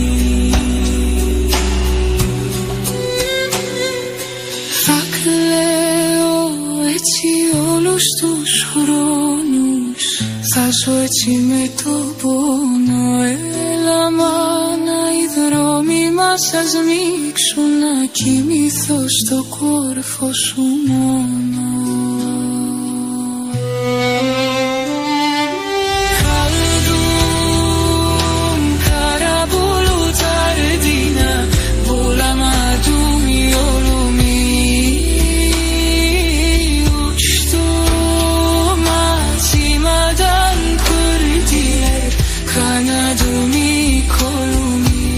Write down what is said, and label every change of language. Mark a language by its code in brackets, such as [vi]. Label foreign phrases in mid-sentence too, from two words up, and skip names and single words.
[el] Θα κλαίω έτσι όλους τους χρόνους, θα ζω έτσι με το πόνο. Έλα μάνα, οι δρόμοι μας θα σμίξουν, να κοιμηθώ στο κόρφο σου μόνο. [tr] Kaldım kara bulutlar dina, bulamadım yolumu. Uçtum açmadan kırdılar kanadımı, kolumu.